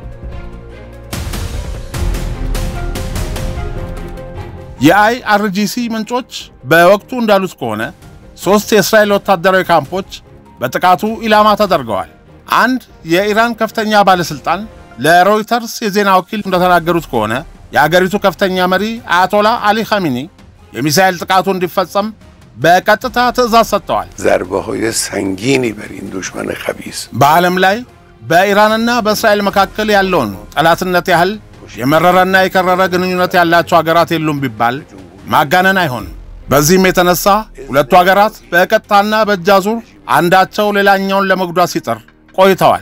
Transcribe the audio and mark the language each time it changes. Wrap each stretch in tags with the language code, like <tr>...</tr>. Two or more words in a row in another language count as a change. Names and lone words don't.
<am>የIRGC ምንጮች በወቅቱ እንዳሉት ከሆነ 3 የእስራኤል ወታደራዊ ካምፖች በጥቃቱ ኢላማ ተደርገዋል። አንድ የኢራን ከፍተኛ ባለስልጣን ለሮይተርስ የዜና ወኪል እንደተናገሩት ከሆነ የአገሪቱ ከፍተኛ መሪ አያቶላ አሊ ኻሜኒ የሚሳኤል ጥቃቱ እንዲፈጸም በቀጥታ ትዕዛዝ ሰጥተዋል።</am> <fa>ضربه‌های سنگینی بر این دشمن خبیث</fa> <am>በዓለም ላይ በኢራንና በእስራኤል መካከል ያለውን ጠላትነት ያህል የመረረና የከረረ ግንኙነት ያላቸው ሀገራት የሉም ቢባል ማጋነን አይሆንም። በዚህም የተነሳ ሁለቱ ሀገራት በቀጥታና በእጃዙር አንዳቸው ሌላኛውን ለመጉዳት ሲጥር ቆይተዋል።</am>